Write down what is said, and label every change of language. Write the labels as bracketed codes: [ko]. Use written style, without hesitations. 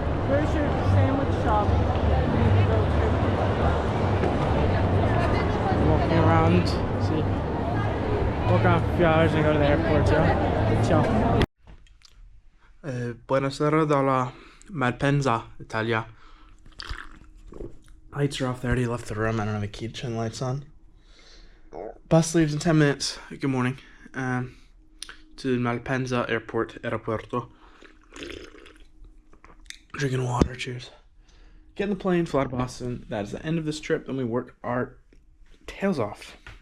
[en] Where's your sandwich shop? Walking around, see. Walk around for a few hours and go to the airport, Ciao. [it] Buonasera dalla Malpensa, Italia. [en] Lights are off. They already left the room. I don't have a key to turn the lights on. Bus leaves in 10 minutes. Good morning. To Malpensa airporto. Drinking water, cheers. get in the plane, fly to Boston. That is the end of this trip, and we work our tails off.